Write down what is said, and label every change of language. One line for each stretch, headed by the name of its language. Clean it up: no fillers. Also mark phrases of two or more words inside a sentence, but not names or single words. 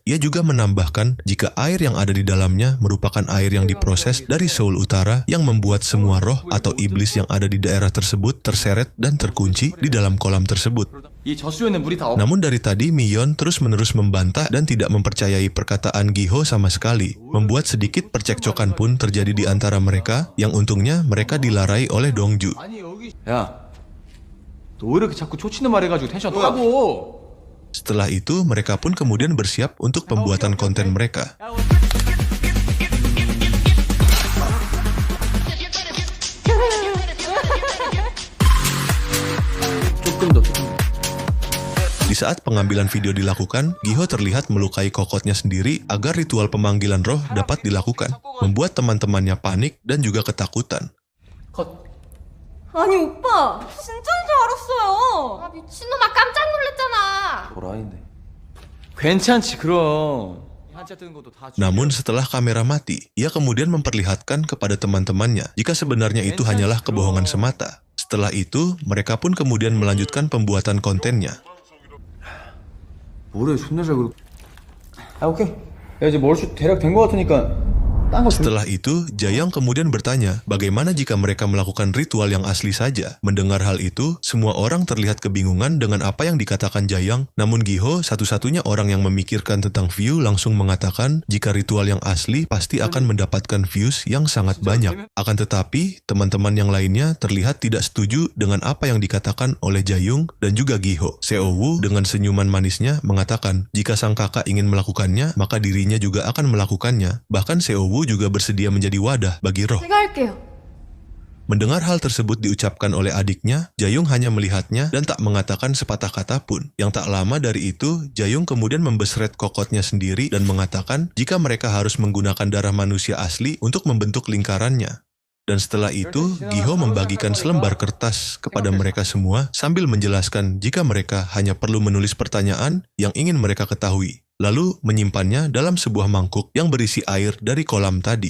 Indonesian: Ia juga menambahkan jika air yang ada di dalamnya merupakan air yang diproses dari Seoul Utara yang membuat semua roh atau iblis yang ada di daerah tersebut terseret dan terkunci di dalam kolam tersebut. Namun dari tadi Miyeon terus-menerus membantah dan tidak mempercayai perkataan Giho sama sekali, membuat sedikit percekcokan pun terjadi di antara mereka, yang untungnya mereka dilarai oleh Dongju.
Korean: 야, 너 왜 이렇게 자꾸 초치는 말 해가지고 텐션 따고?
Indonesian: Setelah itu mereka pun kemudian bersiap untuk pembuatan konten mereka. Di saat pengambilan video dilakukan, Giho terlihat melukai kokotnya sendiri agar ritual pemanggilan roh dapat dilakukan, membuat teman-temannya panik dan juga ketakutan.
Korean: 아니 오빠 진짜인 줄 알았어요. 아 미친놈아 깜짝 놀랐잖아. 도라이네. 괜찮지 그럼.
Indonesian: Namun setelah kamera mati, ia kemudian memperlihatkan kepada teman-temannya jika sebenarnya itu hanyalah kebohongan semata. Setelah itu, mereka pun kemudian melanjutkan pembuatan kontennya.
Korean: 뭐래 존나 잘 그려. 아 오케이. 야 이제 머리숱 대략 된 거 같으니까.
Indonesian: Setelah itu, Jahyang kemudian bertanya bagaimana jika mereka melakukan ritual yang asli saja. Mendengar hal itu, semua orang terlihat kebingungan dengan apa yang dikatakan Jahyang. Namun Giho, satu-satunya orang yang memikirkan tentang view, langsung mengatakan jika ritual yang asli pasti akan mendapatkan views yang sangat banyak. Akan tetapi, teman-teman yang lainnya terlihat tidak setuju dengan apa yang dikatakan oleh Jahyung dan juga Giho. Seo-woo dengan senyuman manisnya mengatakan jika sang kakak ingin melakukannya, maka dirinya juga akan melakukannya. Bahkan Seo-woo juga bersedia menjadi wadah bagi roh.
Korean: 제가 할게요.
Indonesian: Mendengar hal tersebut diucapkan oleh adiknya, Jahyung hanya melihatnya dan tak mengatakan sepatah kata pun. Yang tak lama dari itu, Jahyung kemudian membesret kokotnya sendiri dan mengatakan jika mereka harus menggunakan darah manusia asli untuk membentuk lingkarannya. Dan setelah itu, Giho membagikan selembar kertas kepada mereka semua sambil menjelaskan jika mereka hanya perlu menulis pertanyaan yang ingin mereka ketahui, lalu menyimpannya dalam sebuah mangkuk yang berisi air dari kolam tadi.